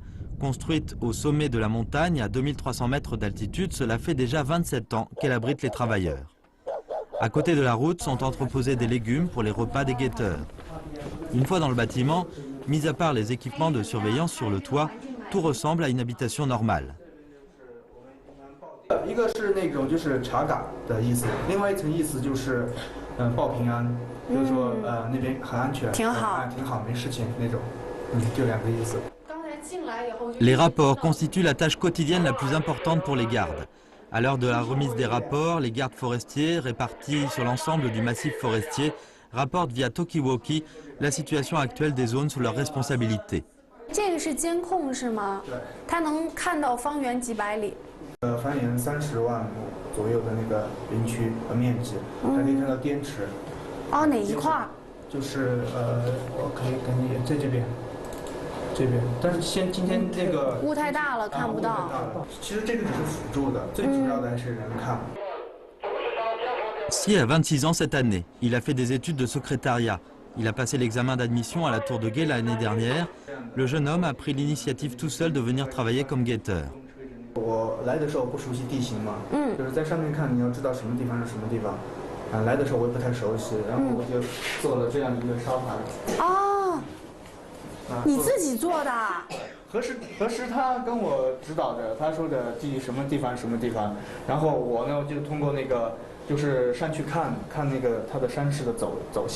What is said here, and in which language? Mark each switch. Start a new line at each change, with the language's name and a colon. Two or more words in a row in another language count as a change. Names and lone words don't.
French: Construite au sommet de la montagne à 2300 mètres d'altitude, cela fait déjà 27 ans qu'elle abrite les travailleurs. À côté de la route sont entreposés des légumes pour les repas des guetteurs. Une fois dans le bâtiment, Mis à part les équipements de surveillance sur le toit, tout ressemble à une habitation normale.
Chinese: 一个是那种就是查岗的意思，另外一层意思就是报平安，就是说那边很安全，挺好，挺好，没事情那种，就两个意思。
French: Les rapports constituent la tâche quotidienne la plus importante pour les gardes. À l'heure de la remise des rapports, les gardes forestiers répartis sur l'ensemble du massif forestier rapportent via Talkie-Walkie la situation actuelle des zones sous leur responsabilité.
Chinese: 这个是监控是吗？对。它能看到方圆几百里。方圆30万亩左右的那个林区和面积，还可以看到滇池。哦，哪一块？就是我可以给你在这边。这边，但是今天那个雾太大了，看不到。其实这个只是辅助的，最主要的还是人看。
French: Xie a 26 ans cette année. Il a fait des études de secrétariat. Il a passé l'examen d'admission à la Tour de Guet l'année dernière. Le jeune homme a pris l'initiative tout seul de venir travailler comme guetteur.
Chinese: 我来的时候不熟悉地形嘛，就是在上面看，你要知道什么地方是什么地方。来的时候我也不太熟悉，然后我就做了这样一个沙盘。哦。 你自己做的？何时他跟我指导的，他说的记什么地方什么地方，然后我呢就通过那个就是上去看那个它的山势的走向。